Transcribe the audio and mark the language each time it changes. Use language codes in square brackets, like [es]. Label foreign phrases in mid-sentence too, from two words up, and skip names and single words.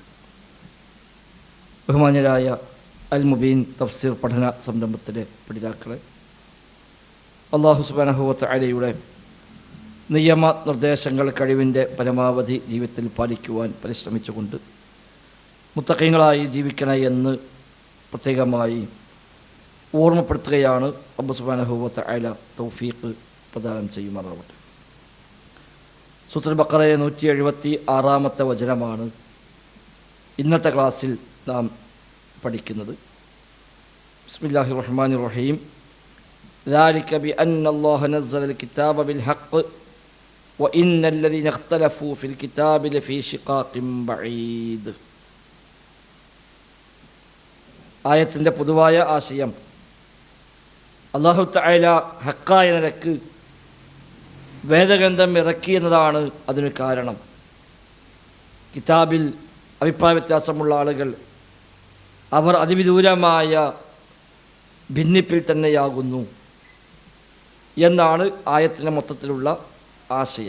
[ml] ബഹുമാന്യരായ അൽ മുബീൻ തഫ്സീർ പഠന സംരംഭത്തിലെ പഠിതാക്കളെ, [ar] الله سبحانه وتعالى [ml] നിയമ നിർദ്ദേശങ്ങൾ കഴിവിൻ്റെ പരമാവധി ജീവിതത്തിൽ പാലിക്കുവാൻ പരിശ്രമിച്ചുകൊണ്ട് മുത്തഖീങ്ങളായി ജീവിക്കണേ എന്ന് പ്രത്യേകമായി ഓർമ്മപ്പെടുത്തുകയാണ്. [ar] رب سبحانه وتعالى [ml] തൗഫീഖ് പ്രദാനം ചെയ്യുമാറാവട്ടെ. സൂറത്തുൽ ബഖറ 176-ാമത്തെ വചനമാണ് ഇന്നത്തെ ക്ലാസ്സിൽ നാം പഠിക്കുന്നത്. [ar] بسم الله الرحمن الرحيم. ذلك بأن الله نزل الكتاب بالحق وإن الذين اختلفوا في الكتاب لفي شقاق بعيد. [ml] ആയത്തിൻ്റെ പൊതുവായ ആശയം, [ar] الله تعالى [ml] ഹക്കായ നിലക്ക് വേദഗ്രന്ഥം ഇറക്കി എന്നതാണ് അതിന് കാരണം. കിതാബിൽ അഭിപ്രായ വ്യത്യാസമുള്ള ആളുകൾ അവർ അതിവിദൂരമായ ഭിന്നിപ്പിൽ തന്നെയാകുന്നു എന്നാണ് ആയത്തിൻ്റെ മൊത്തത്തിലുള്ള ആശയം.